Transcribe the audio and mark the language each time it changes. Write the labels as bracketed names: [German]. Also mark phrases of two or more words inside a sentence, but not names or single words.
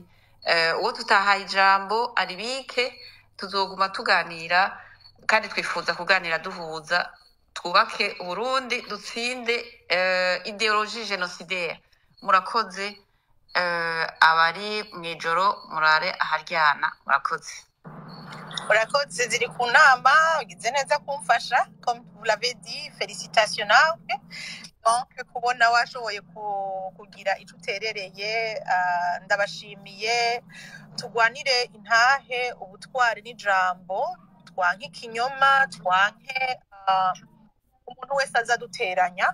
[Rundi] Uwo tutahaye ijambo aribike, tuzoguma tuganira, kandi twifuza kuganira duhuza. Twubake Uburundi, dutsinde [French] ideologie génocidaire. [Rundi] Murakoze. Abari mwijoro murare aharyana. Urakoze. Ziri ku nama, ugize neza kumfasha. [French] Comme vous l'avez dit, félicitations nawe. [Rundi] Donc kubona washoboye kugira ico uterereye, ndabashimiye. Tugwanire intahe, ubutwari n'ijambo, twanke ikinyoma, twanke umuntu wese azaduteranya.